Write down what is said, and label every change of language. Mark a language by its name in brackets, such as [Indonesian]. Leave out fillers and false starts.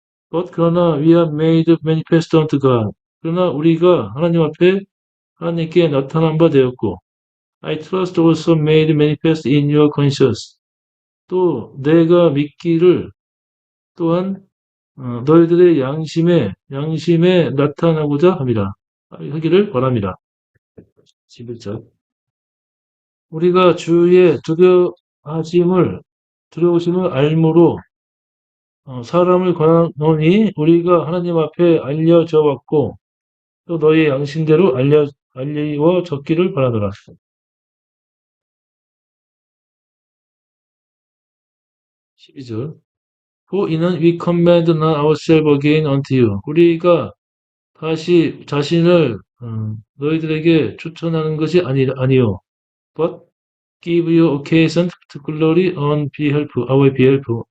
[English] But [Korean] 그러나 [English] we are made manifest unto God. [Korean] 그러나 우리가 하나님 앞에 하나님께 나타난 바 되었고, [English] I trust also made manifest in your conscience. [Korean] 또 내가 믿기를 또한 너희들의 양심에 나타나고자 하기를 바랍니다. 11절. 우리가 주의 두려우심을 알므로 사람을 권하노니 우리가 하나님 앞에 알려져 왔고 또 너희 양심대로 알리워졌기를 바라노라. [English] 12절. For [Korean] 이는 [English] we command not ourselves again unto you. [Korean] 우리가 다시 자신을 너희들에게 추천하는 것이 아니요. [English] But give you occasion to glory on our behalf.